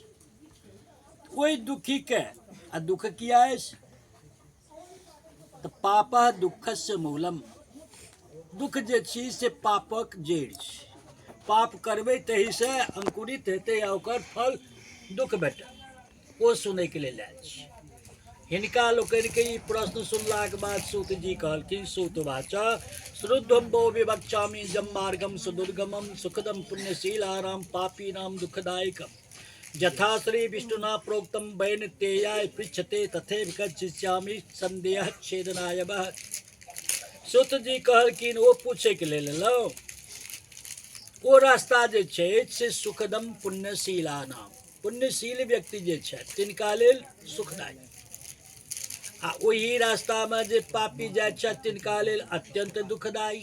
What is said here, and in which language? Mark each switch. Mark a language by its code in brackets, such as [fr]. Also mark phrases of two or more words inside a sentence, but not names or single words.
[mai] ओहि दुखी के आ दुख किया अछि, तऽ [sa] पाप दुखस्य मूलम, [mai] दुख जे छी से पापक जड़ि छै। पाप करबै तही से अंकुरित हेतै आ ओकर फल दुख भेटत। ओ सुनै के लेल आयल छी। हिनका लोकनि के ई प्रश्न सुनलाक बाद सूत जी कहलखिन, [sa] सूतवाच श्रुद्धम वो विवक्षामि जम मार्गम सुदुर्गमम सुखदम पुण्यशीलाराम पापीनाम दुखदायकम यथा श्री विष्णुना प्रोक्तम वैनतेयाय पृच्छते तथैव गच्छामि संदेह छेदनाय वह। [mai] सूत जी कहलखिन ओ पूछे के लेल लो ओ रास्ता जे छै से [sa] सुखदम पुण्यशीला [mai] नाम पुण्यशील व्यक्ति जे छै तिनका लेल सुखदायक, आ ओही रास्ता में जे पापी जाय छै तिनका लेल अत्यंत दुखदायी।